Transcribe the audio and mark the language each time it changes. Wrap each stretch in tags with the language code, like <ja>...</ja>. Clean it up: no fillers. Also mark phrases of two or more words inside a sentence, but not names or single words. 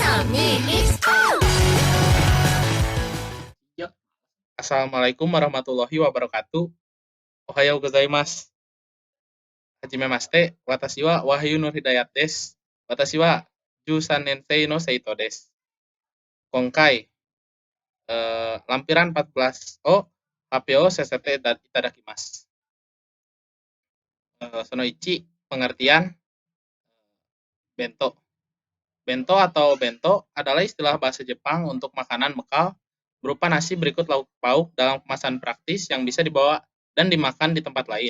<id>Ya.</id> <ar>السلام عليكم ورحمة الله وبركاته.</ar> <ja>おはようございます. Hajime mashite, watashi wa Wahyu Nur Hidayat desu. 私は十三年生の生徒です. Konkai, lampiran 14 HPO CCT itadakimasu.</ja> <id>Sonoichi, pengertian bento. Bento atau bento adalah istilah bahasa Jepang untuk makanan bekal berupa nasi berikut lauk pauk dalam kemasan praktis yang bisa dibawa dan dimakan di tempat lain.</id>